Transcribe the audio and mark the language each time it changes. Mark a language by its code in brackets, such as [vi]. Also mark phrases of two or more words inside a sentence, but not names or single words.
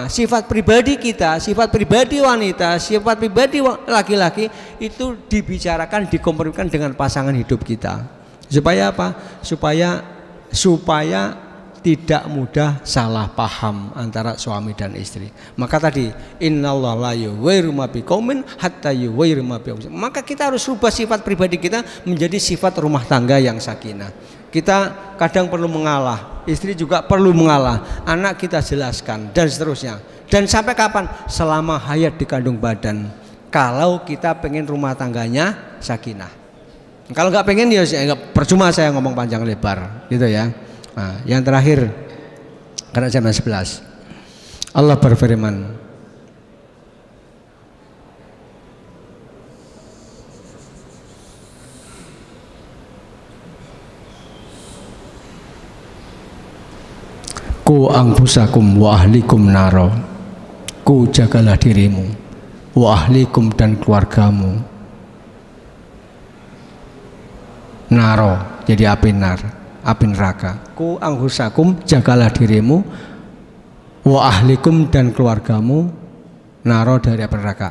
[id] Sifat pribadi kita, sifat pribadi wanita, sifat pribadi laki-laki itu dibicarakan, dikompromikan dengan pasangan hidup kita. Supaya apa? Supaya tidak mudah salah paham antara suami dan istri. Maka tadi [ar] إن الله لا يغير ما بقوم حتى يغيروا ما بأنفسهم. [id] Maka kita harus rubah sifat pribadi kita menjadi sifat rumah tangga yang sakinah. Kita kadang perlu mengalah, istri juga perlu mengalah, anak kita jelaskan dan seterusnya. Dan sampai kapan? Selama hayat di kandung badan. Kalau kita pengen rumah tangganya sakinah. Kalau nggak pengen ya percuma saya ngomong panjang lebar, gitu ya. Nah, yang terakhir karena jam 11 Allah berfirman, [ar] قوا أنفسكم وأهليكم نارا, [id] ku jagalah dirimu [ar] وأهليكم [id] dan keluargamu naro, jadi api neraka. [ar] قوا أنفسكم, [id] jagalah dirimu, [ar] وأهليكم [id] dan keluargamu naro, dari api neraka.